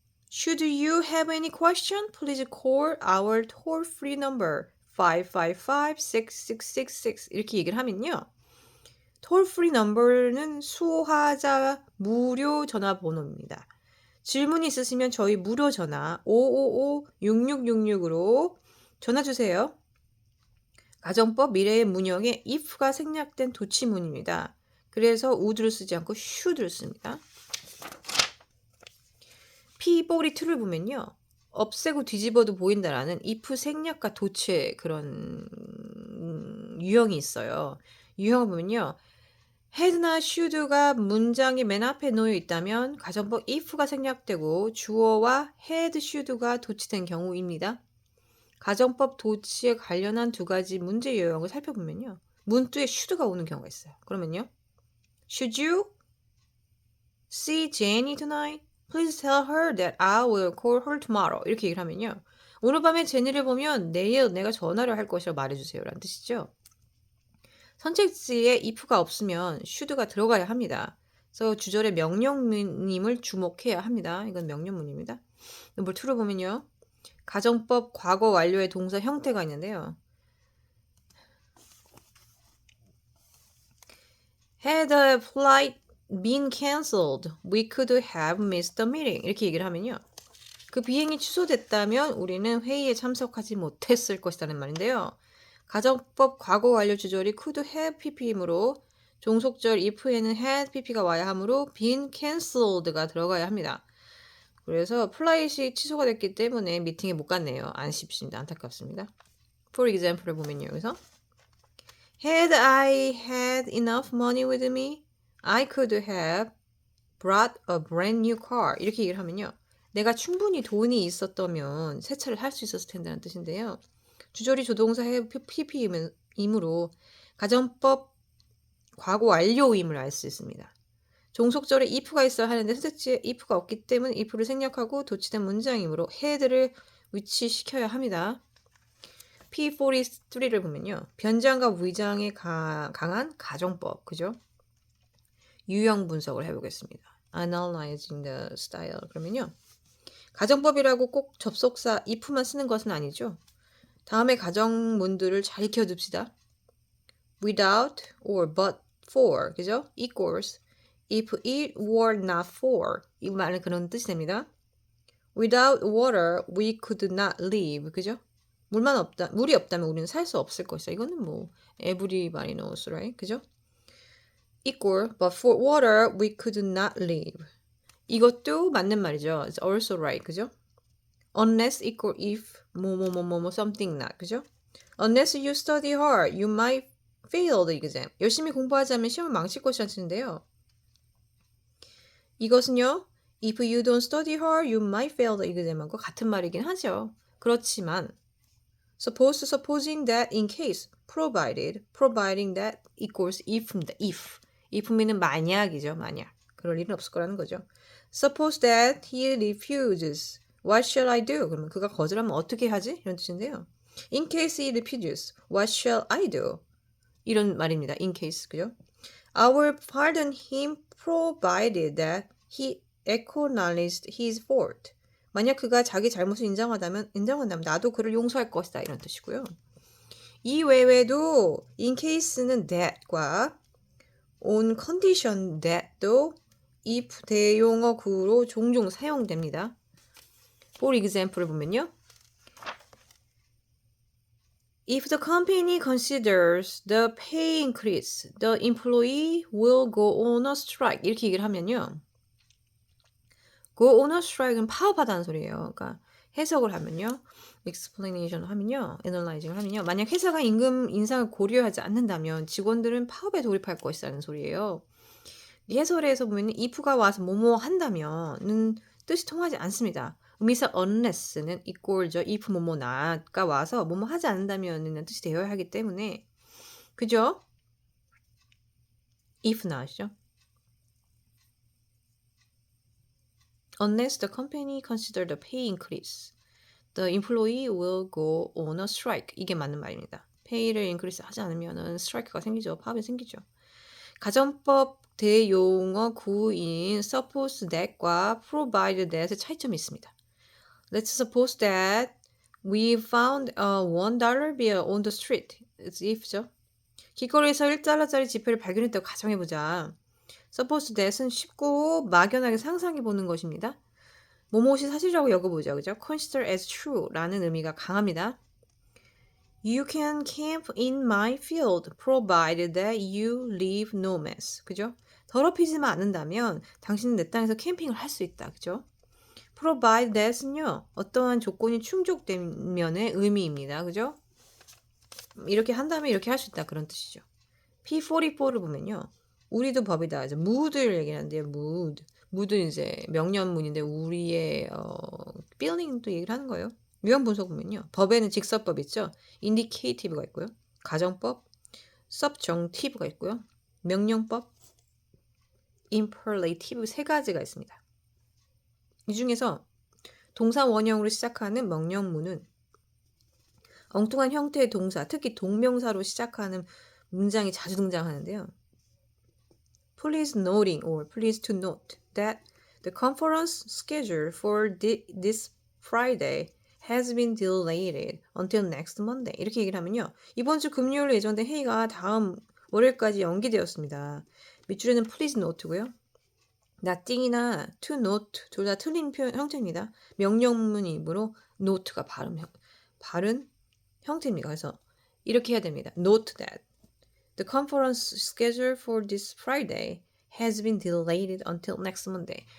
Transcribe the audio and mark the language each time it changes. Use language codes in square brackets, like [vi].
[en] Should you have any question, please call our toll-free number 555-6666 [ko] 이렇게 얘기를 하면요. toll-free number는 수화자 무료 전화번호입니다. 질문이 있으시면 저희 무료 전화 555-6666으로 전화 주세요. 가정법 미래의 문형에 if가 생략된 도치문입니다. 그래서 would를 쓰지 않고 should를 씁니다. P42를 보면요. 없애고 뒤집어도 보인다라는 if 생략과 도체 그런 유형이 있어요. 유형을 보면요. had나 should가 문장의 맨 앞에 놓여 있다면 가정법 if가 생략되고 주어와 had, should가 도치된 경우입니다. 가정법 도치에 관련한 두 가지 문제 유형을 살펴보면요. 문두에 should가 오는 경우가 있어요. 그러면요. [en] Should you see Jenny tonight? Please tell her that I will call her tomorrow. [ko] 이렇게 얘기를 하면요. 오늘 밤에 제니를 보면 내일 내가 전화를 할 것이라고 말해주세요. 라는 뜻이죠. 선택지에 if가 없으면 should가 들어가야 합니다. 그래서 주절의 명령문임을 주목해야 합니다. 이건 명령문입니다. 넘버 2를 보면요. 가정법 과거 완료의 동사 형태가 있는데요. [en] Had a flight been cancelled, we could have missed the meeting. [ko] 이렇게 얘기를 하면요. 그 비행이 취소됐다면 우리는 회의에 참석하지 못했을 것이라는 말인데요. 가정법 과거 완료 주절이 could have pp이므로 종속절 if에는 had pp가 와야 하므로 been cancelled가 들어가야 합니다. 그래서 플라잇이 취소가 됐기 때문에 미팅에 못 갔네요. 아쉽습니다. 안타깝습니다. For example을 보면요. 여기서 [en] Had I had enough money with me, I could have brought a brand new car. [ko] 이렇게 얘기를 하면요. 내가 충분히 돈이 있었다면 새 차를 살 수 있었을 텐데라는 뜻인데요. 주절이 조동사 have pp이므로 가정법 과거 완료임을 알 수 있습니다. 종속절에 if가 있어야 하는데 선택지에 if가 없기 때문에 if를 생략하고 도치된 문장이므로 had를 위치시켜야 합니다. P43를 보면요. 변장과 위장에 강한 가정법, 그죠? 유형 분석을 해보겠습니다. [en] Analyzing the style. [ko] 그러면요. 가정법이라고 꼭 접속사 if만 쓰는 것은 아니죠. 다음에 가정문들을 잘 익혀둡시다. [en] Without or but for, [ko] 그죠? [en] equals if it were not for. [ko] 이 말은 그런 뜻이 됩니다. [en] Without water, we could not live. [ko] 그죠? 물이 없다면 우리는 살 수 없을 것이다. 이거는 뭐 [en] everybody knows, right? [ko] 그죠? [en] Equal, but for water, we could not live. [ko] 이것도 맞는 말이죠. [en] It's also right, [ko] 그죠? [en] Unless equal if 뭐뭐뭐뭐 something not, 그죠? Unless you study hard, you might fail the exam. [ko] 열심히 공부하지 않으면 시험을 망칠 것이라는 뜻인데요. 이것은요. [en] If you don't study hard, you might fail the exam과 [ko] 같은 말이긴 하죠. 그렇지만 [en] supposing that in case, providing that equals if입니다. [ko] if mea는 만약이죠. 만약. 그럴 일은 없을 거라는 거죠. [en] Suppose that he refuses. What shall I do? [ko] 그러면 그가 거절하면 어떻게 하지? 이런 뜻인데요. [en] In case he refuses, what shall I do? [ko] 이런 말입니다. In case, 그죠? [en] I will pardon him provided that he acknowledged his fault. [ko] 만약 그가 자기 잘못을 인정한다면 나도 그를 용서할 것이다. 이런 뜻이고요. 이 외에도 in case는 that과 on condition that도 if 대용어 구로 종종 사용됩니다. For example을 보면요. [en] If the company considers the pay increase, the employee will go on a strike. [ko] 이렇게 얘기를 하면요. go on a strike는 파업하다는 소리예요. 그러니까 해석을 하면요. explanation 하면요. analyzing을 하면요. 만약 회사가 임금 인상을 고려하지 않는다면 직원들은 파업에 돌입할 것이라는 소리예요. 이 해설에서 보면 if가 와서 뭐뭐 한다면은 뜻이 통하지 않습니다. 의미상 unless는 equal죠. if 뭐뭐 not가 와서 뭐뭐 하지 않는다면은 뜻이 되어야 하기 때문에 그죠? if not이죠. [en] Unless the company consider the pay increase, the employee will go on a strike. [ko] 이게 맞는 말입니다. pay를 increase 하지 않으면은 strike가 생기죠. 파업이 생기죠. 가정법 대용어 구인 suppose that과 provide that의 차이점이 있습니다. [en] Let's suppose that we found a $1 bill on the street. It's if죠. [ko] 길거리에서 1달러짜리 지폐를 발견했다고 가정해보자. Suppose that은 쉽고 막연하게 상상해보는 것입니다. 뭐뭇이 사실이라고 여겨보죠. 그죠? [en] Consider as true라는 [ko] 의미가 강합니다. [en] You can camp in my field provided that you leave no mess. [ko] 그죠? 더럽히지만 않는다면 당신은 내 땅에서 캠핑을 할 수 있다. 그죠? provide that은요. 어떠한 조건이 충족되면의 의미입니다. 그죠? 이렇게 한다면 이렇게 할 수 있다. 그런 뜻이죠. P44를 보면요. 우리도 법이다. 이제 mood를 얘기하는데요. [en] mood. [ko] mood는 이제 명령문인데 우리의 feeling도 얘기를 하는 거예요. 유형 분석 보면요. 법에는 직설법 있죠. indicative가 있고요. 가정법, subjunctive가 있고요. 명령법, imperative 세 가지가 있습니다. 이 중에서 동사 원형으로 시작하는 명령문은 엉뚱한 형태의 동사, 특히 동명사로 시작하는 문장이 자주 등장하는데요. [en] Please noting or please to note that the conference schedule for this Friday has been delayed until next Monday. [ko] 이렇게 얘기를 하면요. 이번 주 금요일로 예정된 회의가 다음 월요일까지 연기되었습니다. 밑줄에는 please note고요. nothing이나 to note 둘 다 틀린 형태입니다. 명령문이므로 note가 바른 형태입니다. 그래서 이렇게 해야 됩니다. [en] Note that the conference schedule for this Friday has been delayed until next Monday.